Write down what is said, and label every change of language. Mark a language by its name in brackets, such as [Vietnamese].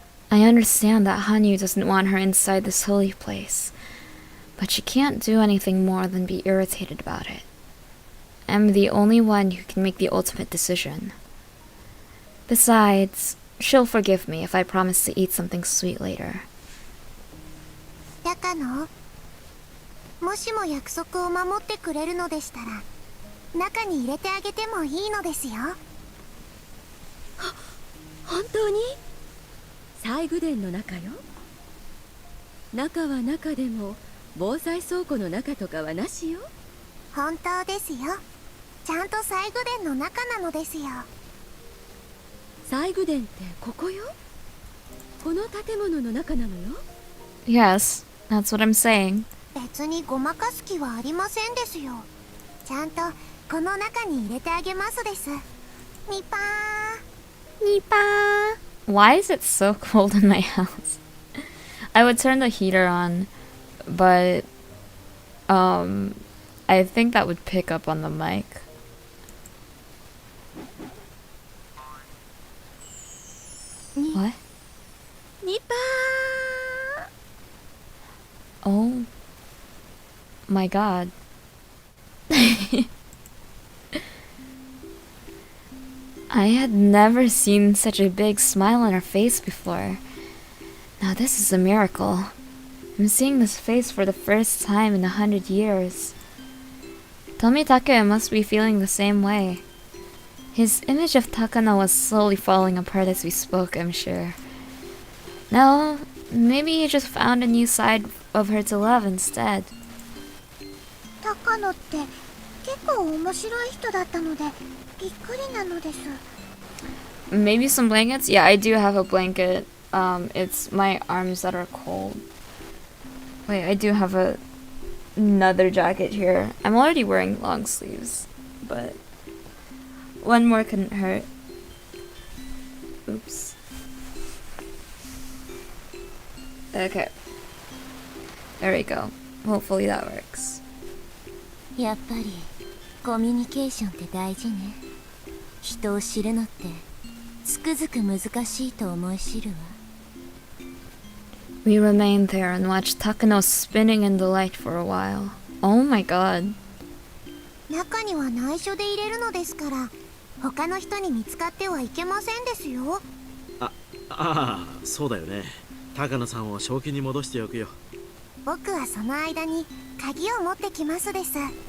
[English] I understand that Hanyu doesn't want her inside this holy place, but she can't do anything more than be irritated about it. I'm the only one who can make the ultimate decision. Besides, she'll forgive me if I promise to eat something sweet later. [Japanese] 高野、もしも約束を守ってくれるのでしたら中に入れてあげてもいいのですよ。本当に？西宮殿の中よ。中は中でも防災倉庫の中とかはなしよ。本当ですよ。ちゃんと西宮殿の中なのですよ。西宮殿ってここよ。この建物の中なのよ。 [English] Yes, that's what I'm saying. [Japanese] 別にごまかす気はありませんですよ。ちゃんとこの中に入れてあげますです。ニパー。ニパー。 [English] Why is it so cold in my house? I would turn the heater on, but I think that would pick up on the mic. What? [Japanese] ニパー。 [English] Oh my god. I had never seen such a big smile on her face before. Now this is a miracle. I'm seeing this face for the first time in 100 years. Tomitake must be feeling the same way. His image of Takano was slowly falling apart as we spoke, I'm sure. No, maybe he just found a new side of her to love instead. [Japanese] 高野って結構面白い人だったのでびっくりなのです。 [English] Maybe some blankets? Yeah, I do have a blanket. It's my arms that are cold. Wait, I do have another jacket here. I'm already wearing long sleeves, but one more couldn't hurt. Oops. Okay. There we go. Hopefully that works. [Japanese] やっぱりコミュニケーションって大事ね。人を知るのってつくづく難しいと思い知るわ。 [English] We remained there and watched Takano spinning in the light for a while. Oh my god. [Japanese] 中には内緒で入れるのですから他の人に見つかってはいけませんですよ。ああ、そうだよね。高野さんを正気に戻しておくよ。僕はその間に鍵を持ってきますです。